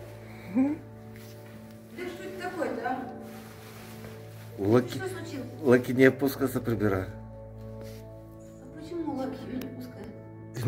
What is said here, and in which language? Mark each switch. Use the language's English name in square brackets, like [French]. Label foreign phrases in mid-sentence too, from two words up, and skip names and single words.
[Russian] Да что это такое-то, а? Лъки, Что случилось? [Bulgarian] Лъки не я пуска да се прибира. [Russian] А почему Лаки ее не пускает?